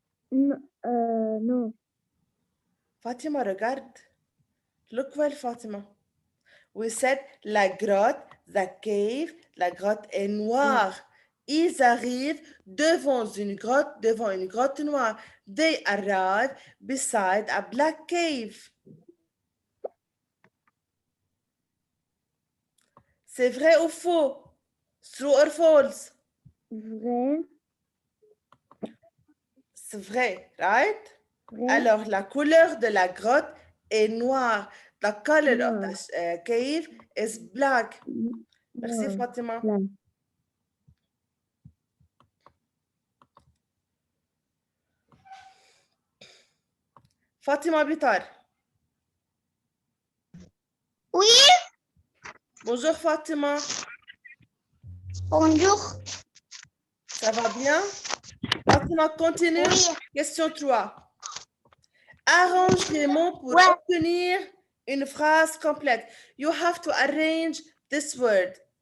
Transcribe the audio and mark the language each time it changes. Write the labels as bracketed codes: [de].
[fr] Non. Fatima, regarde. [en] Look well, [fr] Fatima. [en] We said [fr] la grotte, [en] the cave, [fr] la grotte est noire. Ils arrivent devant une grotte noire. [en] They arrive beside a black cave. [fr] C'est vrai ou faux? [en] True or false? [fr] Vrai. C'est vrai, right? Vrai. Alors, la couleur de la grotte est noire. [en] The color of [fr] Noir. [en] the cave is black. [fr] Merci, Noir. Fatima. Blanc. Fatima Bitar. Oui. Bonjour, Fatima. Bonjour. Ça va bien? Fatima, continue. Oui. Question 3. Arrange les mots pour Ouais. obtenir une phrase complète. [en] You have to arrange this word.